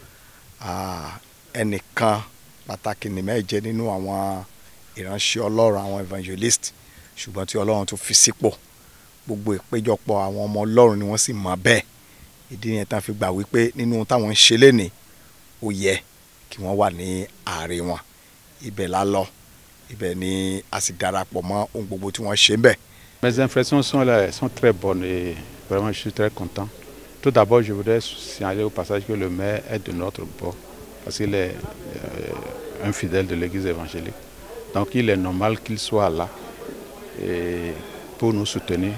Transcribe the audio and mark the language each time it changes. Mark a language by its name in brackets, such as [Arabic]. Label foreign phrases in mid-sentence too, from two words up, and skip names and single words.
[Yoruba] Ẹnìkan pàtàkì ni Mẹ́ẹ̀ jẹ́ nínú àwọn ìránṣẹ́ Ọlọ́run àwọn evangelist ṣùgbọ́n tí Ọlọ́run tó fi sípò gbogbo ìpéjọpọ̀ àwọn ọmọ Ọlọ́run ni wọ́n sì mọ̀ bẹ́ẹ̀. Ìdí yẹn tán fi gbà wípé nínú táwọn ń ṣe lénìí ó yẹ kí wọ́n wà ní ààrẹ wọn. Ibẹ̀ la lọ ibẹ̀ ni a sì darapọ̀ mọ́ ohun gbogbo tí wọ́n ṣe ń bẹ̀. [French] Mes impressions sont très bonnes et vraiment je suis très content. Tout d'abord, je voudrais signaler au passage que le maire est de notre bord parce qu'il est un fidèle de l'église évangélique. Donc il est normal qu'il soit là pour nous soutenir.